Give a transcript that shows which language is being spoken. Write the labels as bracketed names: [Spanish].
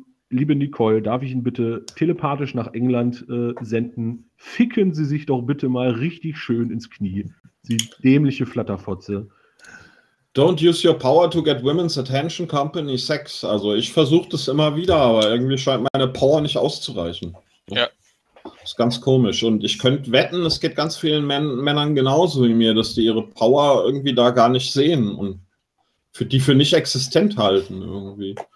[German] Liebe Nicole, darf ich Ihnen bitte telepathisch nach England senden? Ficken Sie sich doch bitte mal richtig schön ins Knie. Sie dämliche Flatterfotze. [English] Don't use your power to get women's attention, company, sex. [German] Also ich versuche das immer wieder, aber irgendwie scheint meine Power nicht auszureichen. Ja. Das ist ganz komisch. Und ich könnte wetten, es geht ganz vielen Männern genauso wie mir, dass die ihre Power irgendwie da gar nicht sehen und für nicht existent halten irgendwie.